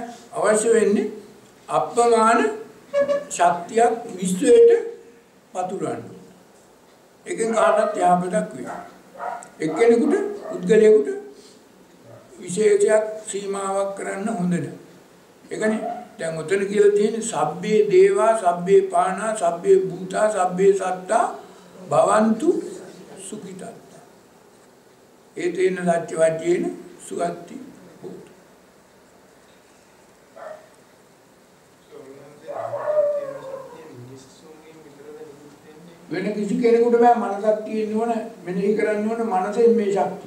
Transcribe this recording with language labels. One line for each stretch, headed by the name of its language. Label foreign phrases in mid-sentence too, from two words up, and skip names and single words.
Sinhala: අවශ්‍ය වෙන්නේ අප්‍රමාණ ශක්තියක් විශ්වයට පතුරවන්න. ඒකෙන් කාටවත් යහපතක් වෙයි. එක්කෙනෙකුට පුද්ගලයෙකුට විශේෂයක් සීමාවක් කරන්න හොඳ නැහැ. ඒකනේ දැන් උතන කියලා තියෙන්නේ
Pali: සබ්බේ දේවා සබ්බේ පානා සබ්බේ භූතා සබ්බේ සත්තා භවන්තු සුඛිතා. ඒ තේන සත්‍ය වචේන සුගති භූත.
Sinhala: වෙන කිසි කෙනෙකුට බෑ මනසක් තියෙන්න ඕන මෙනෙහි කරන්න ඕන මනසෙන් මේ ශක්තිය.